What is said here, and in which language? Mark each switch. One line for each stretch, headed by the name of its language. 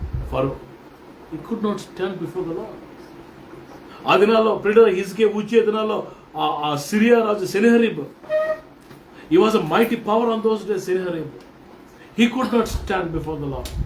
English: Pharaoh he could not stand before the Lord.
Telugu: ఆ దినాల్లో హిజ్కియా ఉజ్జియా దినాల్లో ఆ Syria Raju సెనహెరీబ్,
English: he was a mighty power on those days. సెనహెరీబ్, he could not stand before the Lord.